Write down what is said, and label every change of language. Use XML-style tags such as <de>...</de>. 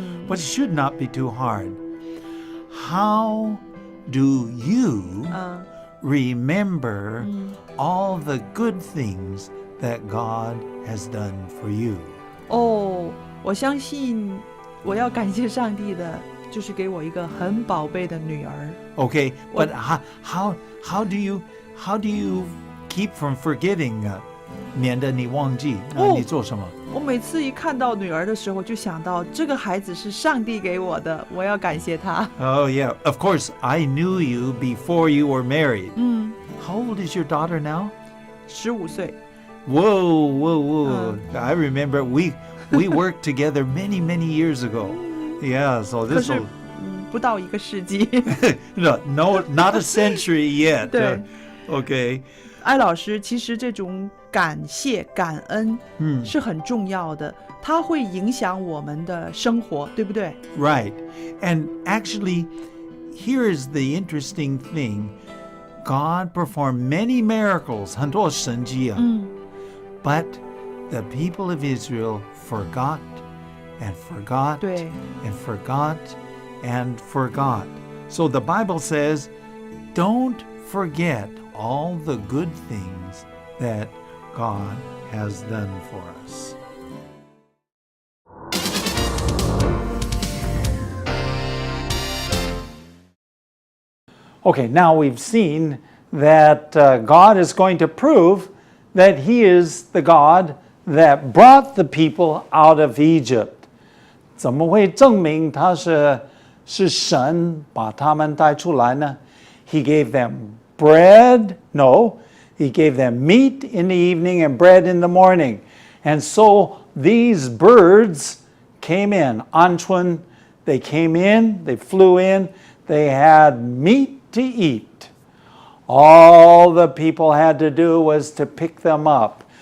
<en>But it should not be too hard. How do you remember all the good things that God has done for you?</en> <zh>哦，我相信我要感谢上帝的，就是给我一个很宝贝的女儿。</zh> <en>Okay, but how do you keep from forgetting?</en> <zh>免得你忘记你做什么？我每次一看到女儿的时候，就想到这个孩子是上帝给我的，我要感谢他。</zh> <en>Oh yeah, of course I knew you before you were married. 嗯， How old is your daughter now?</en> <zh>15岁。</zh> <en>Whoa. I remember we worked together many years ago. Yeah, so</en> <zh>可</zh> <en>this</en> <zh>是</zh> <en>will</en> <zh>不到1个世纪。</zh> <en>no, not a century yet.</en> <zh>对。</zh> <en>Okay.</en> <zh>艾老师，其实这种感谢、感恩是很重要的，它会影响我们的生活，对不对？</zh> <en>Right. And actually, here is the interesting thing. God performed many miracles,</en> <zh>很多神迹啊。</zh> <en>But the people of Israel forgot and forgot</en> <zh>对。</zh> <en>and forgot and forgot. So the Bible says, don't forget all the good things that God has done for us. Okay, now we've seen that God is going to prove that He is the God that brought the people out of Egypt.</en> <zh>怎么会证明他是神把他们带出来呢？</zh> <en>He gave them bread. No, He He gave them meat in the evening and bread in the morning. And so these birds came in. Anchun, they came in, they flew in, they had meat to eat. All the people had to do was to pick them up.</en>